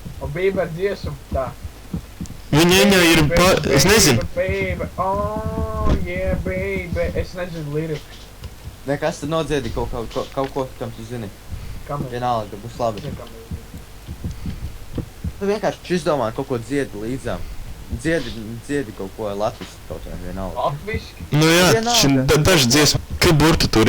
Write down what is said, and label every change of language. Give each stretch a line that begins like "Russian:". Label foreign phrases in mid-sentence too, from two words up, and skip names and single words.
Latvian: Un Bieber dziesmu tā. Viņa ir es nezinu.
English: Baby, oh, yeah, baby.
Latvian: Es nezinu lirikus. Nekas tad nodziedi kaut ko, kam tu zini. Kam ir? Vienalga, būs labi. Kam ir? Tu vienkārši izdomā kaut ko dziedi līdzām. Dziedi kaut ko latviski kaut kā vienalga. Latviski? Nu jā, daži dziesmu, ka burtu turi.